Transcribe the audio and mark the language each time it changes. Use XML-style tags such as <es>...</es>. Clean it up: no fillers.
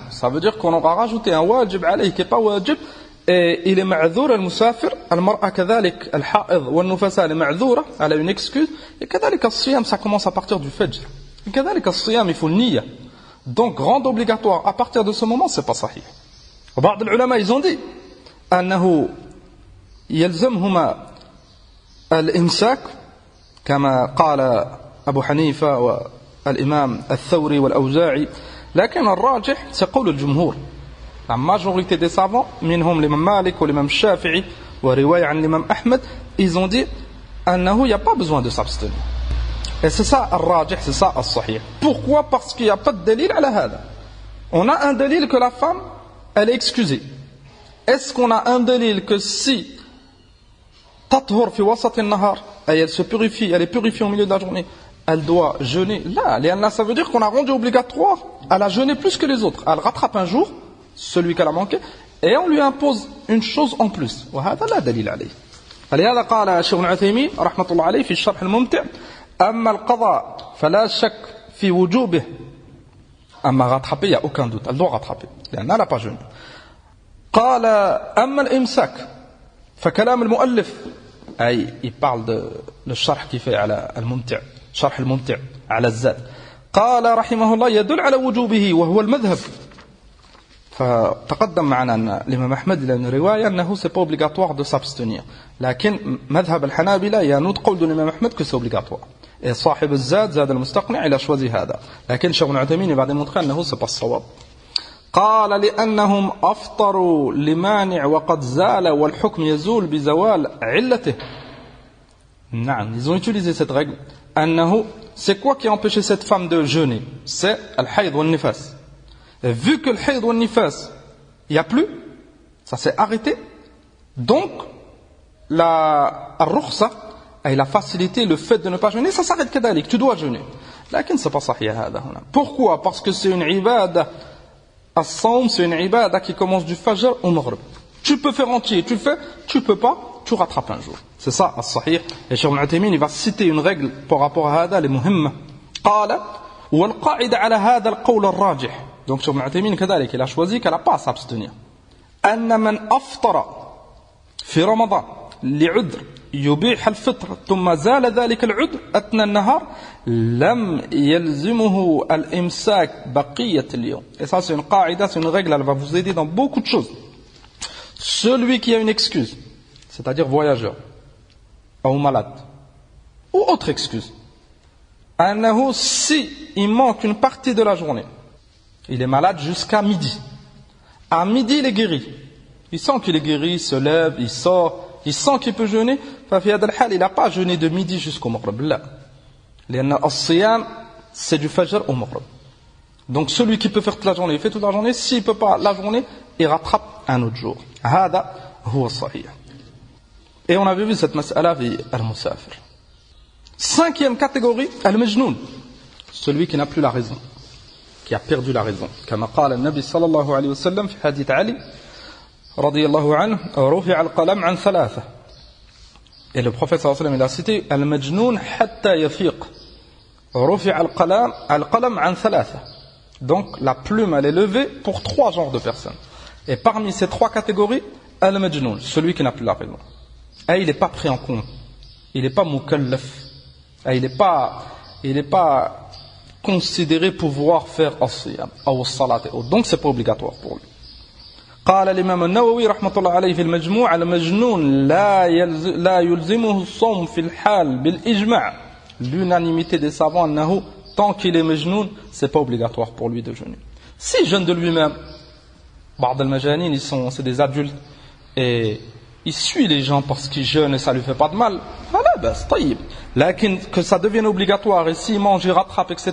<fr>Ça veut dire qu'on aura rajouté un wajib عليه qui n'est pas wajib. Et il est</fr> <ar>معذور المسافر. المرأة كذلك الحائض والنفساء est معذورة.</ar> <fr>Elle a une excuse. Et</fr> <ar>كذلك الصيام</ar> <fr>ça commence à partir du fajr. Et كذلك الصيام il faut النية. Donc rendre obligatoire à partir de ce moment c'est pas صحيح.</fr> <ar>وبعض العلماء</ar> <fr>ils ont dit</fr> <ar>أنه يلزمهما الإمساك كما قال أبو حنيفة والإمام الثوري والأوزاعي لكن الراجح سيقول الجمهور</ar> <fr>la majorité des savants منهم l'imam Malik ou l'imam Shafi'i</fr> <ar>ورواية عن</ar> <fr>l'imam Ahmed ils ont dit أنه il n'y a pas besoin de s'abstenir et c'est ça</fr> <ar>الراجح</ar> <fr>c'est ça</fr> <ar>الصحيح.</ar> <fr>Pourquoi? Parce qu'il n'y a pas de dalil</fr> <ar>على هذا.</ar> <fr>On a un dalil que la femme elle est excusée. Est-ce qu'on a un dalil que si</fr> <ar>تطهر في وسط النهار</ar> <fr>elle se purifie, elle est purifiée au milieu de la journée, elle doit jeûner? Là, ça veut dire qu'on a rendu obligatoire, elle a jeûné plus que les autres. Elle rattrape un jour, celui qu'elle a manqué, et on lui impose une chose en plus.</fr> <ar>وهذا لا دليل عليه. فلهذا قال الشيخ ابن عثيمين رحمة الله عليه في الشرح الممتع أما القضاء فلا شك في وجوبه.</ar> <fr>أما rattraper, il n'y a aucun doute, elle doit rattraper,</fr> <ar>لأنها</ar> <fr>n'a pas jeûné.</fr> <ar>قال أما الإمساك فكلام المؤلف أي</ar> <fr>il parle de le</fr> <ar>شرح</ar> <fr>qui fait</fr> <ar>على الممتع شرح الممتع على الزاد قال رحمه الله يدل على وجوبه وهو المذهب. فتقدم معنا أن الإمام أحمد لأن رواية أنه</ar> <fr>c'est pas obligatoire de s'abstenir</fr> <ar>لكن مذهب الحنابلة</ar> <fr>il y a un autre</fr> <ar>قول</ar> <fr>de l'imam Ahmed que c'est obligatoire</fr> <ar>et صاحب الزاد زاد المستقنع</ar> <fr>il a choisi</fr> <ar>هذا لكن الشيخ ابن عثيمين بعد démontrer أنه</ar> <fr>c'est pas</fr> <ar>الصواب. قال لأنهم أفطروا لمانع وقد زال والحكم يزول بزوال علته. نعم,</ar> <fr>ils ont utilisé cette règle. أنه, c'est quoi qui a empêché cette femme de jeûner? C'est al-hayd wal-nifas. Vu que le hayd wal-nifas, il n'y a plus, ça s'est arrêté, donc la rukhsa, et la facilité, le fait de ne pas jeûner, ça s'arrête كذلك, tu dois jeûner.</fr> <ar>لكن</ar> <fr>c'est pas</fr> <ar>صحيح هذا هنا.</ar> <fr>Pourquoi? Parce que c'est une ibada. As-sawm, c'est une ibada qui commence du fajr au maghrib. Tu peux faire entier, tu fais, tu peux pas, tu rattrapes un jour. C'est ça, as-sahih. Et Cheikh Ibn Uthaymin, il va citer une règle par rapport à هذا, les muhimma.</fr> <ar>قال والقاعدة على هذا القول الراجح.</ar> <fr>Donc Cheikh Ibn Uthaymin, كذلك, il a choisi qu'elle n'a pas à s'abstenir.</fr> <ar>أن من أفطر في رمضان لعذر يبيح الفطر ثم زال ذلك العذر أثناء النهار لم يلزمه الإمساك بقية اليوم.</ar> <fr>Et ça c'est une qaïda, c'est une règle, elle va vous aider dans beaucoup de choses. Celui qui a une excuse, c'est-à-dire voyageur, ou malade, ou autre excuse,</fr> <ar>أنه</ar> <fr>si il manque une partie de la journée, il est malade jusqu'à midi. À midi il est guéri. Il sent qu'il est guéri, il se lève, il sort, il sent qu'il peut jeûner. Il n'a pas jeûné de midi jusqu'au maghrib. Là. Al-siyam, c'est du fajr au maghrib. Donc celui qui peut faire toute la journée, il fait toute la journée. S'il ne peut pas la journée, il rattrape un autre jour. Hada huwa sahih. Et on avait vu cette mas'ala fi al-musafir. Cinquième catégorie, al-majnoun. Celui qui n'a plus la raison, qui a perdu la raison. Comme</fr> <ar>قال النبي صلى الله عليه وسلم في حديث علي رضي الله عنه رفع القلم عن ثلاثة.</ar> <fr>Et le prophète صلى الله عليه وسلم il a cité</fr> <ar>المجنون حتى يفيق رفع القلم عن ثلاثة.</ar> <fr>Donc la plume elle est levée pour trois genres de personnes. Et parmi ces trois catégories, al-majnoun, celui qui n'a plus la raison. Et il n'est pas pris en compte. Il n'est pas mukallaf. Et il n'est pas considérer pouvoir faire as-siyam ou as-salat. Donc c'est pas obligatoire pour lui.</fr> <ar>قال الإمام النووي رحمة الله عليه في المجموع المجنون لا يلزمه الصوم في الحال بالإجماع.</ar> <fr>L'unanimité des savants</fr> <ar>أنه</ar> <fr>tant qu'il est majnoun, c'est pas obligatoire pour lui de jeûner. S'il jeûne de lui-même,</fr> <ar>بعض المجانين</ar> <fr>c'est des adultes et il suit les gens parce qu'ils jeûnent et ça lui fait pas de mal.</fr> <ar>فلا بس طيب.</ar> <fr>لكن que ça devienne obligatoire et s'il mange, il rattrape, etc.</fr>